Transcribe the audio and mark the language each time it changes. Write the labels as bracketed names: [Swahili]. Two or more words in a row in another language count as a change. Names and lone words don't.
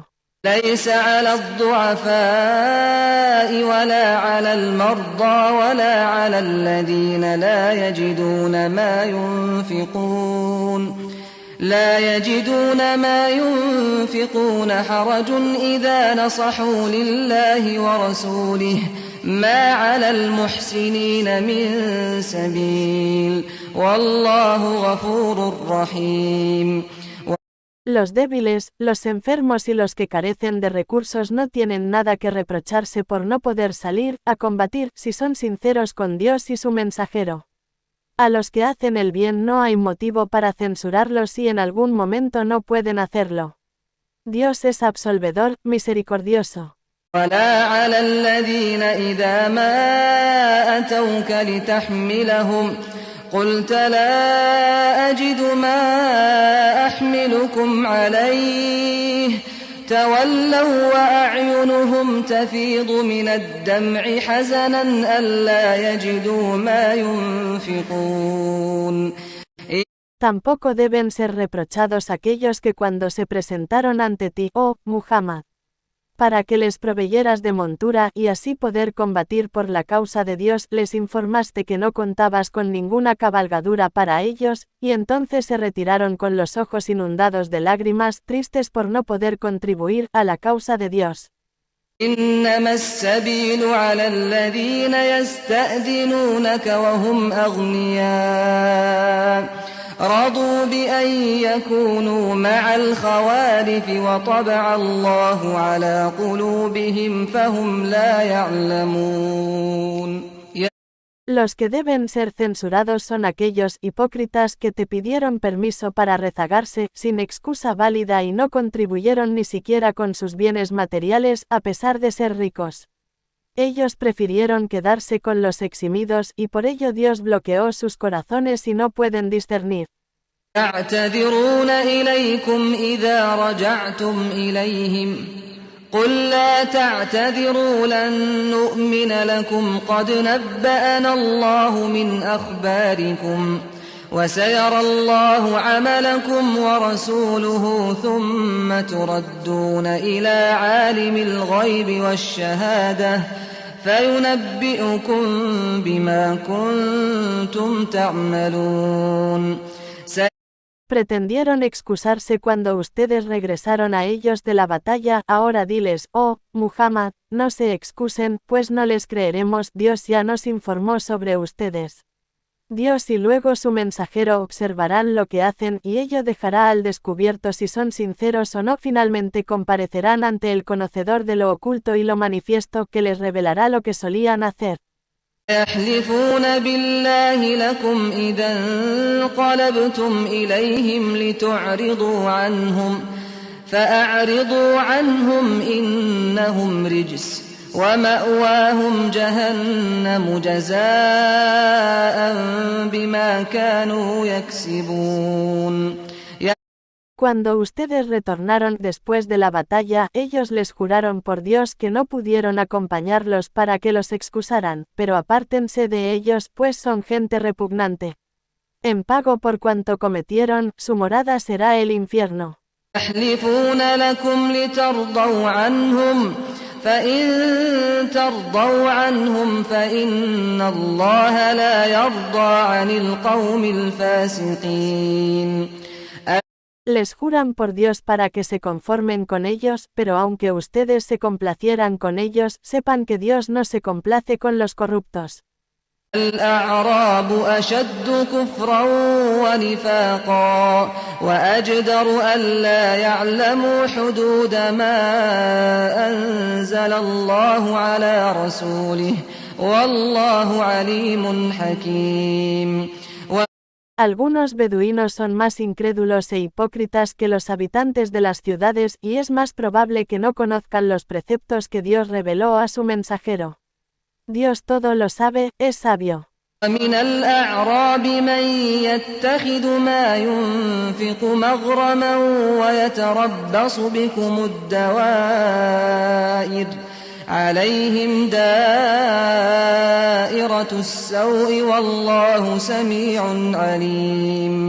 [Arabic] ليس على الضعفاء ولا على المرضى ولا على الذين لا يجدون ما ينفقون حرج إذا نصحوا لله ورسوله ما على المحسنين من سبيل والله غفور رحيم. [Spanish] Los débiles, los enfermos y los que carecen de recursos no tienen nada que reprocharse por no poder salir a combatir si son sinceros con Dios y su mensajero. A los que hacen el bien no hay motivo para censurarlos si en algún momento no pueden hacerlo. Dios es absolvedor, misericordioso. [Arabic] ولا على الذين إذا ما أتوك لتحملهم قلت لا أجد ما أحملكم عليه تولوا وأعينهم تفيض من الدمع حزنا ألا يجدوا ما ينفقون. [Spanish] Tampoco deben ser reprochados aquellos que cuando se presentaron ante ti, oh Muhammad, para que les proveyeras de montura y así poder combatir por la causa de Dios, les informaste que no contabas con ninguna cabalgadura para ellos, y entonces se retiraron con los ojos inundados de lágrimas, tristes por no poder contribuir a la causa de Dios. [Arabic] إنما السبيل على الذين يستأذنونك وهم أغنياء رضوا بأن يكونوا مع الخوالف وطبع الله على قلوبهم فهم لا يعلمون. [Spanish] Los que deben ser censurados son aquellos hipócritas que te pidieron permiso para rezagarse, sin excusa válida y no contribuyeron ni siquiera con sus bienes materiales a pesar de ser ricos. Ellos prefirieron quedarse con los eximidos y por ello Dios bloqueó sus corazones y no pueden discernir. [Arabic] يعتذرون إليكم إذا رجعتم إليهم قل لا تعتذروا لن نؤمن لكم قد نبأنا الله من أخباركم وسيرى الله عملكم ورسوله ثم تردون إلى عالم الغيب والشهادة فينبئكم بما كنتم تعملون. [Spanish] Pretendieron excusarse cuando ustedes regresaron a ellos de la batalla, ahora diles, oh, Muhammad, no se excusen, pues no les creeremos, Dios ya nos informó sobre ustedes. Dios y luego su mensajero observarán lo que hacen y ello dejará al descubierto si son sinceros o no. Finalmente comparecerán ante el conocedor de lo oculto y lo manifiesto que les revelará lo que solían hacer. [Arabic] يحلفون بالله لكم إذا انقلبتم إليهم لتعرضوا عنهم فأعرضوا عنهم إنهم رجس ومأواهم جهنم جزاء بما كانوا يكسبون. [Spanish] Cuando ustedes retornaron después de la batalla, ellos les juraron por Dios que no pudieron acompañarlos para que los excusaran, pero apártense de ellos, pues son gente repugnante. En pago por cuanto cometieron, su morada será el infierno. [Arabic] يحلفون لكم لترضوا عنهم فإن ترضوا عنهم فإن الله لا يرضى عن القوم الفاسقين. [Spanish] Les juran por Dios para que se conformen con ellos, pero aunque ustedes se complacieran con ellos, sepan que Dios no se complace con los corruptos. [Arabic] الأعراب أشد كفرا ونفاقا وأجدر ألا يعلموا حدود ما أنزل الله على رسوله والله عليم حكيم. [Spanish] Algunos beduinos son más incrédulos e hipócritas que los habitantes de las ciudades y es más probable que no conozcan los preceptos que Dios reveló a su mensajero. Dios todo lo sabe, es sabio. [Arabic] ومن الأعراب من يتخذ ما ينفق مغرما ويتربص بكم الدوائر عليهم دائرة السوء والله سميع عليم.